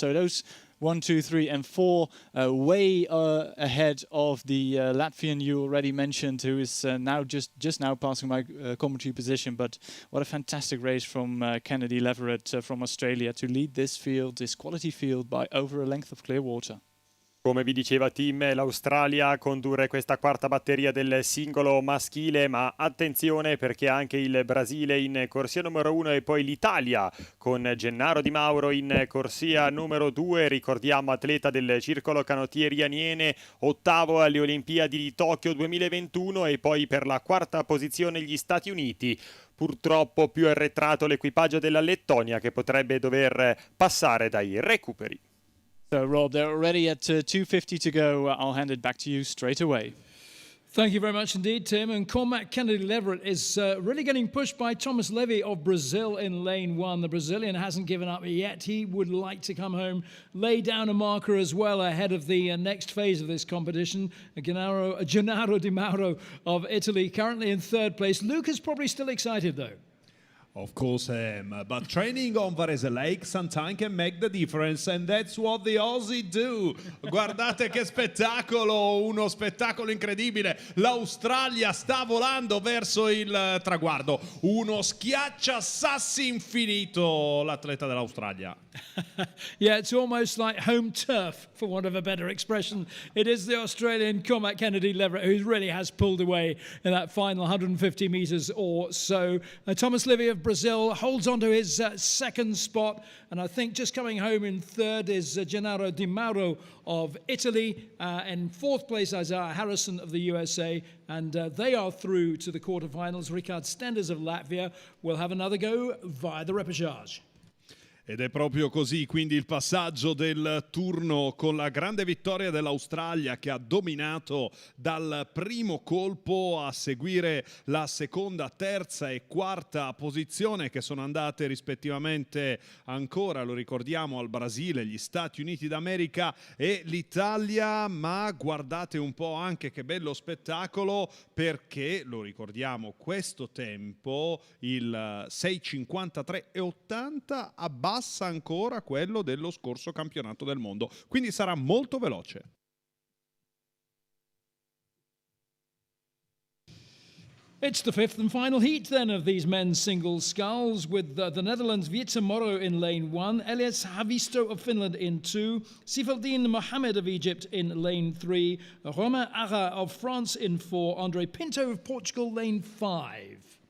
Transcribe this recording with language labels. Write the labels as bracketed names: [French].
[English] So those 1, 2, 3, and 4 way ahead of the Latvian you already mentioned, who is now just now passing my commentary position. But what a fantastic race from Kennedy Leverett from Australia to lead this field, this quality field, by over a length of clear water. [Italian] Come vi diceva Tim, l'Australia a condurre questa quarta batteria del singolo maschile, ma attenzione perché anche il Brasile in corsia numero 1 e poi l'Italia con Gennaro Di Mauro in corsia numero 2, ricordiamo atleta del circolo canottieri Aniene, ottavo alle Olimpiadi di Tokyo 2021, e poi per la quarta posizione gli Stati Uniti. Purtroppo più arretrato l'equipaggio della Lettonia, che potrebbe dover passare dai recuperi. [English] So, Rob, they're already at 2:50 to go. I'll hand it back to you straight away. Thank you very much indeed, Tim. And Cormac Kennedy Leverett is really getting pushed by Thomas Levy of Brazil in lane 1. The Brazilian hasn't given up yet. He would like to come home, lay down a marker as well ahead of the next phase of this competition. Gennaro Di Mauro of Italy, currently in third place. Luke is probably still excited, though. Of course I am, but training on Varese Lake sometimes can make the difference, and that's what the Aussie do. [Italian] Guardate che spettacolo, uno spettacolo incredibile. L'Australia sta volando verso il traguardo. Uno schiacciasassi infinito, l'atleta dell'Australia. [English] Yeah, it's almost like home turf, for want of a better expression. It is the Australian Cormac Kennedy Leverett who really has pulled away in that final 150 metres or so. Thomas Levy of Brazil holds on to his second spot, and I think just coming home in third is Gennaro Di Mauro of Italy. In fourth place, Isaiah Harrison of the USA, and they are through to the quarterfinals. Ricard Stenders of Latvia will have another go via the repechage. [Italian] Ed è proprio così, quindi il passaggio del turno con la grande vittoria dell'Australia, che ha dominato dal primo colpo, a seguire la seconda, terza e quarta posizione, che sono andate rispettivamente ancora, lo ricordiamo, al Brasile, gli Stati Uniti d'America e l'Italia. Ma guardate un po' anche che bello spettacolo, perché lo ricordiamo, questo tempo, il 6:53,80, abbassa ancora quello dello scorso campionato del mondo, quindi sarà molto veloce. [English] It's the fifth and final heat then of these men's singles sculls, with the Netherlands' Wietse Morrow in lane 1, Elias Havisto of Finland in 2, Sifaldin Mohamed of Egypt in lane 3, Romain Ara of France in 4, Andre Pinto of Portugal lane 5.